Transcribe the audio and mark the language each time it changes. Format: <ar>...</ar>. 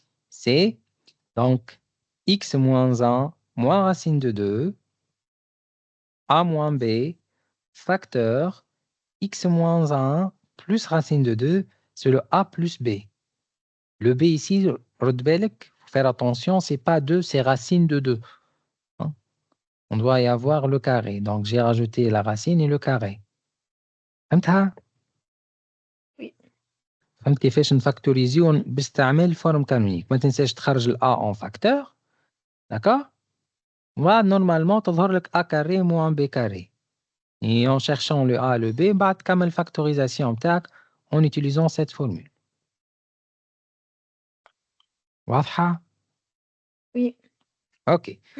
<fr>C'est donc x moins 1 moins racine de 2, a moins b, facteur x moins 1 plus racine de 2, c'est le a plus b. Le b ici,</fr> <ar>رد بالك,</ar> <fr>faut faire attention, c'est pas 2, c'est racine de 2. Hein. On doit y avoir le carré. Donc j'ai rajouté la racine et le carré.</fr> <ar>فهمتها؟</ar> <fr>Oui.</fr> <ar>فهمت كيفاش نفاكتوريزيو باستعمال فورم كانونيك. ما تنساش تخرج ال a</ar> <fr>en facteur. D'accord? Normalement</fr> <ar>تظهر لك</ar> <fr>a carré moins b carré. Et en cherchant le a et le b,</fr> <ar>بعد تكمل</ar> <fr>factorisation</fr> <ar>بتاعك</ar> <fr>en utilisant cette formule.</fr> <ar>واضحة؟</ar> <fr>Oui. OK.</fr>